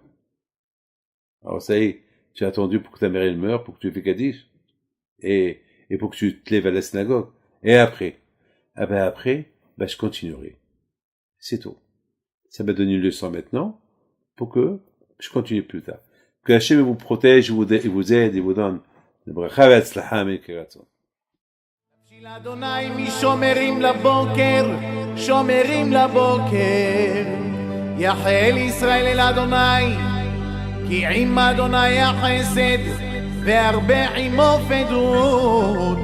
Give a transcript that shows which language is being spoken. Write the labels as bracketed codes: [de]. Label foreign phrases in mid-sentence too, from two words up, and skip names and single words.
[fr] Alors, ça y est, tu as attendu pour que ta mère elle meure, pour que tu fais Kaddish, et pour que tu te lèves à la synagogue. Et après? Ah ben après, je continuerai. C'est tout. Ça m'a donné une leçon maintenant, pour que je continue plus tard. Que Hachem vous protège, vous aide, et vous donne le bracha [he] והצלחה מכרצון. של אדוני משומרים לבוקר, שומרים לבוקר. יחל ישראל אל אדוני, כי עם אדוני החסד, והרבה עמו פדות.